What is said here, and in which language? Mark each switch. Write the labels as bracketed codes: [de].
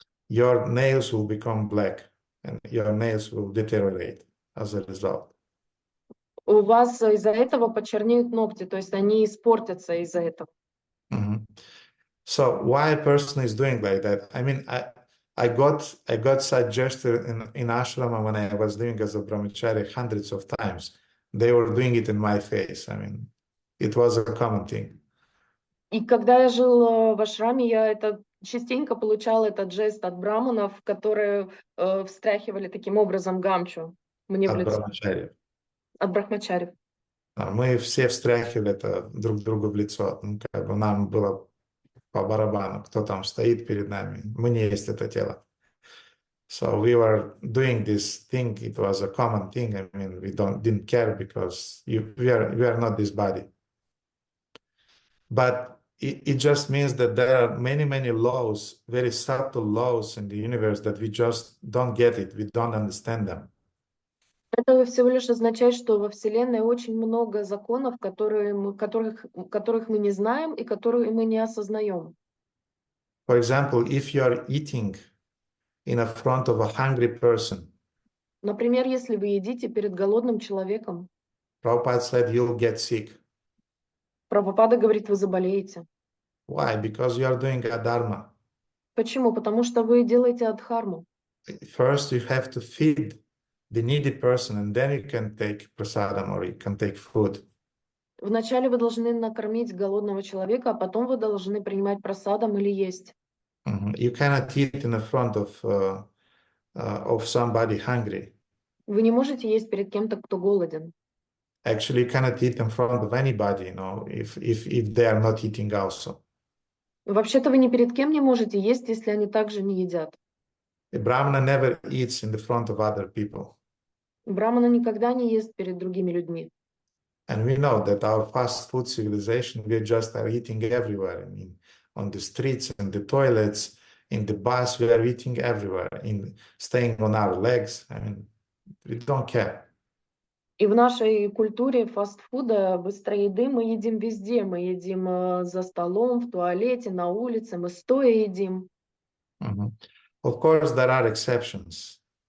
[en] Your nails will become black, and your nails will deteriorate as a result. [ru] У вас из-за этого почернеют ногти, то есть они испортятся из-за этого. [en] So why a person is doing like that? I mean, I got suggested in ashrama when I was doing as a brahmachari hundreds of times. They were doing it in my face. I mean, it was a common thing. [ru] И когда я жил в ашраме, я частенько получал этот жест от браманов, которые встряхивали таким образом гамчу мне в лицо. От брахмачарев. Мы все встряхивали это друг другу в лицо. Ну, как бы нам было по барабану, кто там стоит перед нами. Мы не есть это тело. [en] So we were doing this thing. It was a common thing. I mean, we didn't care because we are not this body. But it just means that there are many, many laws, very subtle laws in the universe that we just don't get it. We don't understand them. [ru] Это всего лишь означает, что во Вселенной очень много законов, которых мы не знаем и которые мы не осознаем. [en] For example, if you are eating in front of a hungry person, [ru] например, если вы едите перед голодным человеком, [en] Prabhupada said you'll get sick. [ru] Прабхупада говорит, вы заболеете. [en] Why? Because you are doing adharma. [ru] Почему? Потому что вы делаете адхарму. [en] First, you have to feed the needy person, and then you can take prasadam or you can take food. [ru] Вначале вы должны накормить голодного человека, а потом вы должны принимать прасадам или есть. [en] You cannot eat in front of somebody hungry. [ru] Вы не можете есть перед кем-то, кто голоден. [en] Actually, you cannot eat in front of anybody, you know, if they are not eating also. [ru] Вообще-то вы ни перед кем не можете есть, если они также не едят. [en] The Brahmana never eats in the front of other people. [ru] Брамана никогда не ест перед другими людьми. [en] And we know that our fast food civilization, we just are eating everywhere. I mean, on the streets, in the toilets, in the bus, we are eating everywhere, staying on our legs. I mean, we don't care. [ru] И в нашей культуре фастфуда, быстрой еды мы едим везде. Мы едим за столом, в туалете, на улице, мы стоя едим. [en] Of course, there are exceptions.